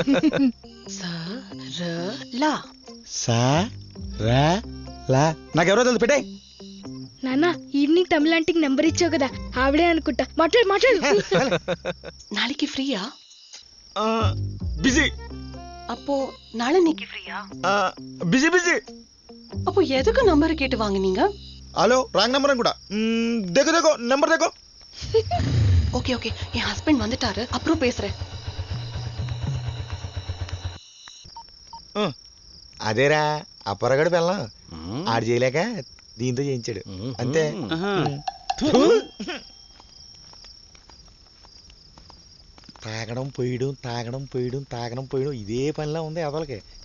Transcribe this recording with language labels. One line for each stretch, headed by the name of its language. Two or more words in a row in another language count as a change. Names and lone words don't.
Telugu: సరళ. సరళ నాకెవరో తెలుసు, పెట్టే. నాన్న, ఈవినింగ్ తమిళ ఆంటీకి నెంబర్ ఇచ్చావు కదా, ఆవిడే అనుకుంటా. మాట్లాడు మాట్లాడు.
Tamil: நாளைக்கு ஃப்ரீயா?
Telugu: బిజీ.
Tamil: அப்போ நாளை நீக்கு ஃப்ரீயா?
Telugu: బిజీ బిజీ.
Tamil: அப்போ எதுக்கு நம்பர் கேட்டு வாங்குனீங்க?
Telugu: హలో,
English: wrong number
Telugu: కూడా.
Hindi: देखो देखो नंबर देखो.
English: okay okay,
Tamil: என் ஹஸ்பண்ட் வந்துட்டாரு, அப்புறம் பேசுறேன்.
Telugu: అదేరా అప్పరగడు పెళ్ళం, ఆడు చేయలేక దీంతో చేయించాడు అంతే. తాగడం పోయడం, తాగడం పోయడం, తాగడం పోయడం, ఇదే పనిలా ఉంది అదలకి.